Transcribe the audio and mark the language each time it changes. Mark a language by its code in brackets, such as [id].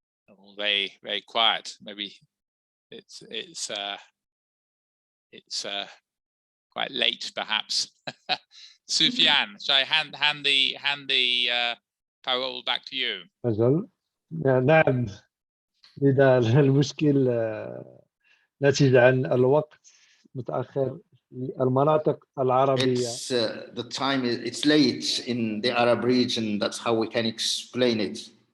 [en] Oh, very quiet. Maybe it's quite late, perhaps. Sufyan, shall I hand the parole back to you? [ar] أجل نعم، لذا المشكل ناتج عن الوقت متأخر المناطق العربية. [en] It's the time, it's late in the Arab region. That's how we can explain it.